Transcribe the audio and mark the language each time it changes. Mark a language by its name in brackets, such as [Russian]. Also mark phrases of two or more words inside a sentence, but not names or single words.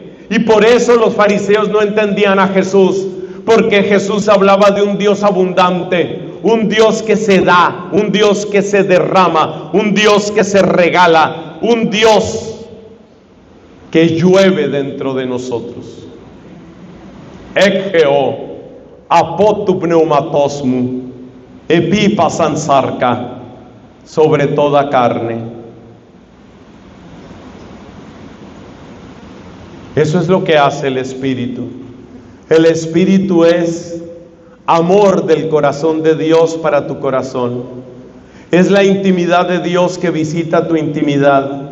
[Spanish] Y por eso los fariseos no entendían a Jesús, porque Jesús hablaba de un Dios abundante, un Dios que se da, un Dios que se derrama, un Dios que se regala, un Dios que llueve dentro de nosotros. [Greek] Ἐκχεῶ ἀπὸ τοῦ πνεύματός μου ἐπὶ πᾶσαν σάρκα, [Spanish] sobre toda carne. Eso es lo que hace el Espíritu. El Espíritu es amor del corazón de Dios para tu corazón. Es la intimidad de Dios que visita tu intimidad.